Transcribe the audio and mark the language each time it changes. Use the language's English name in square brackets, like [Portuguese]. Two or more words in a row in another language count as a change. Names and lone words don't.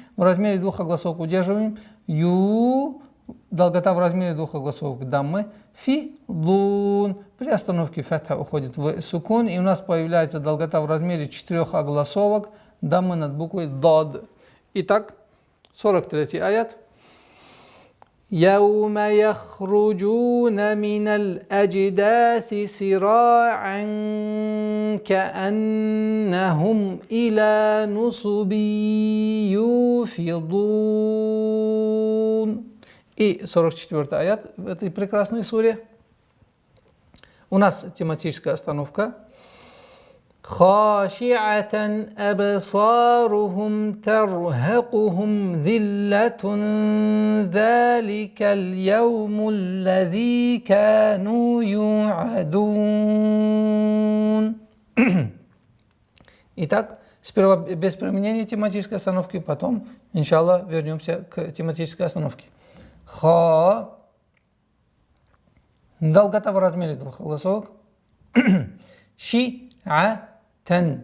[Russian] В размере двух огласовок удерживаем. Ю. Долгота в размере двух огласовок даммы. Фи. Лун. При остановке фатха уходит в сукун. И у нас появляется долгота в размере 4 огласовок даммы над буквой дад. Итак, 43 аят. [Arabic] يوم يخرجون من الأجداث سراعا كأنهم إلى نصب يوفضون. [Russian] И 44 аят в этой прекрасной суре. У нас тематическая остановка. [Arabic] خاشعة أبصارهم ترهقهم ذلة ذلك اليوم الذي كانوا يوعدون. [Russian] Итак, сперва без применения тематической остановки, потом, иншаллах, вернемся к тематической остановке. Ха. Долгота в размере двух огласовок. Ши. Тен.